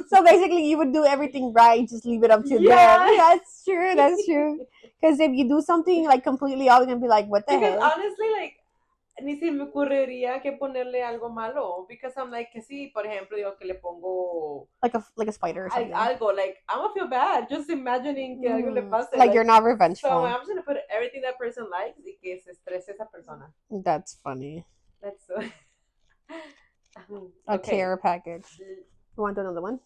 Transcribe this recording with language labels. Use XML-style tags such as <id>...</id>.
<en>So basically, you would do everything right, just leave it up to them. That's true. That's true. Because if you do something like completely off, you're gonna be like, what the hell? Because honestly, like,</en> <es>ni se me ocurriría que ponerle algo malo.</es> <en>Because I'm like,</en> <es>que sí, por ejemplo, yo que le pongo</es> <en>like a spider or something. Algo, like, I'm gonna feel bad just imagining</en> <es>que algo le pase.</es> <en>Like you're not revengeful. So I'm just gonna put everything that person likes</en> <es>y que se estrese esa persona.</es> <en>That's funny. That's so. A care package. You want another one?</en>